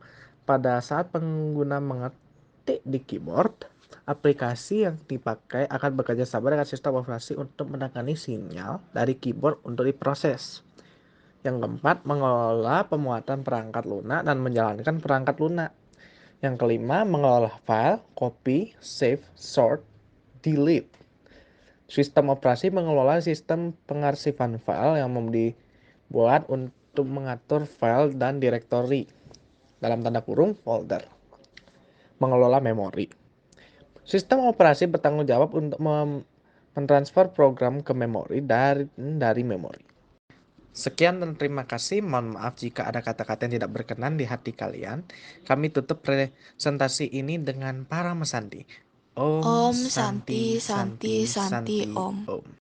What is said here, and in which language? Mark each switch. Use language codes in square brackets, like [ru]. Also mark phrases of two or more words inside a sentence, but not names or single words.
[id] Pada saat pengguna mengetik di keyboard, aplikasi yang dipakai akan bekerja sama dengan sistem operasi untuk menangani sinyal dari keyboard untuk diproses. Yang keempat, mengelola pemuatan perangkat lunak dan menjalankan perangkat lunak. Yang kelima, mengelola file, [en] copy, save, sort, delete. [id] Sistem operasi mengelola sistem pengarsipan file yang dibuat untuk mengatur file dan direktori, dalam tanda kurung folder. Mengelola memori. Sistem operasi bertanggung jawab untuk mentransfer program ke memori dari memori. Sekian dan terima kasih. Mohon maaf jika ada kata-kata yang tidak berkenan di hati kalian. Kami tutup presentasi ini dengan para mesandi. Om [sa] Om Santi, Santi Santi, Santi Santi, Santi Om. Om.